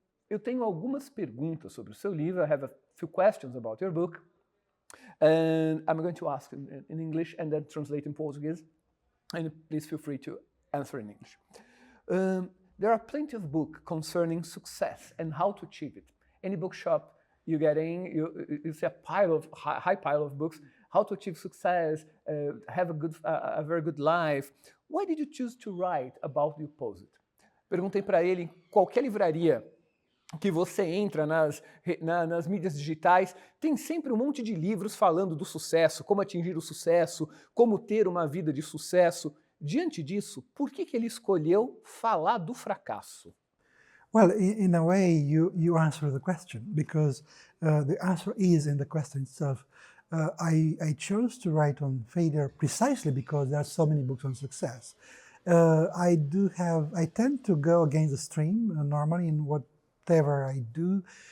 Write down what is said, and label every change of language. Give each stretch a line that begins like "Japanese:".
Portuguese: Eu tenho algumas perguntas sobre o seu livro.
English: I have a few questions about your book. And I'm going to ask in English and then translate in Portuguese. And please feel free to answer in English. There are plenty of books concerning success and how to achieve it. Any bookshop you get in, you see a high pile of books. How to achieve success, have a very good life. Why did you choose to write about the opposite?
Portuguese: Perguntei para ele, em qualquer livraria que você entra nas mídias digitais, tem sempre um monte de livros falando do sucesso, como atingir o sucesso, como ter uma vida de sucesso. Diante disso, por que ele escolheu falar do fracasso?
English: Well, in a way, you answer the question, because the answer is in the question itself. I chose to write on failure precisely because there are so many books on success. I tend to go against the stream normally in whatever I do.